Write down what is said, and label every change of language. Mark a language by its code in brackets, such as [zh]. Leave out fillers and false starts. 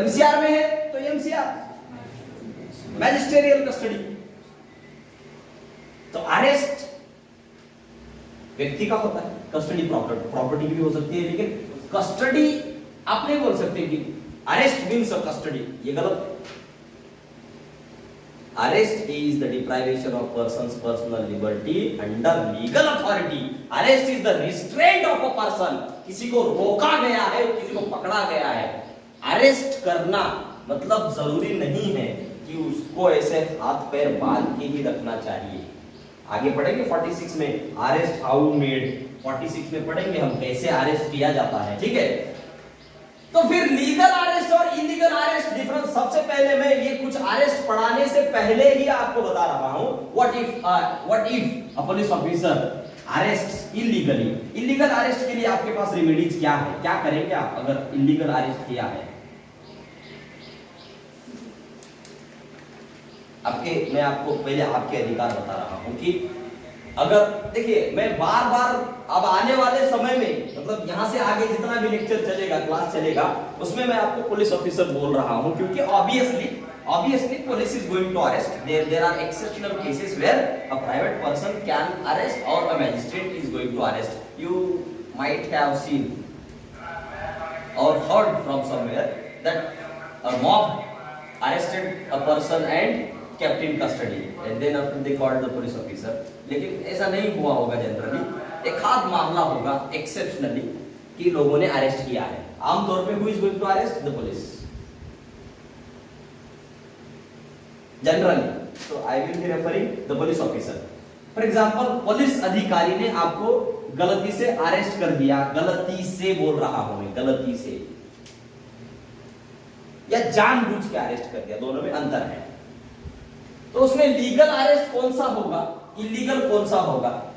[hi] MCR में है तो एमसीआर, मैजिस्टेरियल कस्टडी। तो अरेस्ट व्यक्ति का होता है, कस्टडी प्रॉपर्टी की भी हो सकती है, लेकिन कस्टडी आप नहीं बोल सकते कि अरेस्ट मीन्स कस्टडी, ये गलत। [en] Arrest is the deprivation of person's personal liberty under legal authority. Arrest is the restraint of a person. [hi] किसी को रोका गया है, किसी को पकड़ा गया है। अरेस्ट करना मतलब जरूरी नहीं है कि उसको ऐसे हाथ पैर बांध के ही रखना चाहिए। आगे पढ़ेंगे 46 में अरेस्ट हाउ मेड, 46 में पढ़ेंगे हम कैसे अरेस्ट किया जाता है, ठीक है। तो फिर लीगल अरेस्ट और इलीगल अरेस्ट डिफरेंस, सबसे पहले मैं ये कुछ अरेस्ट पढ़ाने से पहले ही आपको बता रहा हूं। [en] What if a police officer arrest illegally. [hi] Illegal arrest के लिए आपके पास रेमेडीज क्या है, क्या करेंगे आप अगर इलीगल अरेस्ट किया है? मैं आपको पहले आपके अधिकार बता रहा हूं कि अगर देखिए, मैं बार बार अब आने वाले समय में, मतलब यहां से आगे जितना भी लेक्चर चलेगा, क्लास चलेगा, उसमें मैं आपको पुलिस ऑफिसर बोल रहा हूं, क्योंकि [en] Obviously police is going to arrest. There are exceptional cases where a private person can arrest or a magistrate is going to arrest. You might have seen or heard from somewhere that a mob arrested a person and kept in custody and then after they called the police officer। [hi] लेकिन ऐसा नहीं हुआ होगा generally, एक आध मामला होगा एक्सेप्शनली कि लोगों ने अरेस्ट किया है। आमतौर पे [en] who is going to arrest? The police generally। so I will be referring the police officer। for example, [hi] police अधिकारी ने आपको गलती से अरेस्ट कर दिया, गलती से बोल रहा हूं मैं, गलती से या जानबूझ के अरेस्ट कर दिया, दोनों में अंतर है। तो उसमें लीगल अरेस्ट कौन सा होगा, इलीगल कौन सा होगा?